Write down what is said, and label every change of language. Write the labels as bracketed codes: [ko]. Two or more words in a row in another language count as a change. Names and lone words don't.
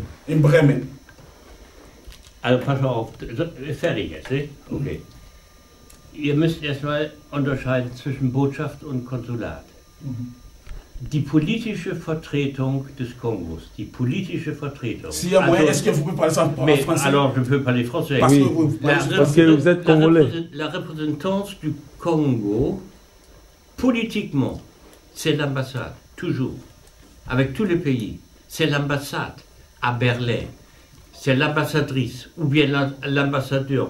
[de] In Bremen. Also pass mal auf, fertig jetzt, nicht? Okay. Ihr müsst erstmal unterscheiden zwischen Botschaft und Konsulat. Die politische Vertretung des Kongos, die politische Vertretung. [fr] Si, est-ce que vous pouvez parler ça en Mais français? alors, je peux parler français. Parce Oui. que vous Parce que vous êtes congolais. La représentance du Congo, politiquement, c'est l'ambassade, toujours, avec tous les pays. C'est l'ambassade à Berlin. C'est l'ambassadrice, ou bien l'ambassadeur.